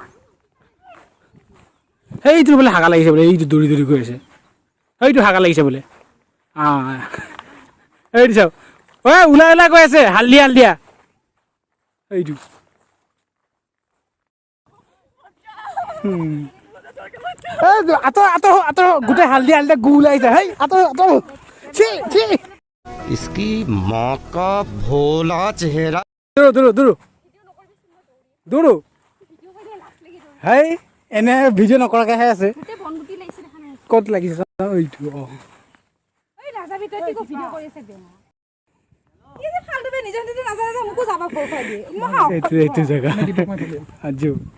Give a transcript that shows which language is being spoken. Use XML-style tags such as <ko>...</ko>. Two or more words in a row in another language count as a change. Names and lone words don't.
<as>সেইটো বোলে হাগা লাগিছে বোলে এইটো দৌৰি গৈ আছে এইটো হাগা লাগিছে বোলে এইটো চাওক ওলাই গৈ আছে হালধীয়া এইটো আঁতৰ গোটেই হালধীয়া গু ওলাইছে আঁতৰ</as> <hi>इसकी माँ का भोला चेहरा</hi> <as>দৌৰো হেই এনে ভিডিঅ' নকৰাকেহে আছে ক'ত লাগিছে এইটো এইটো জেগা আজিও</as>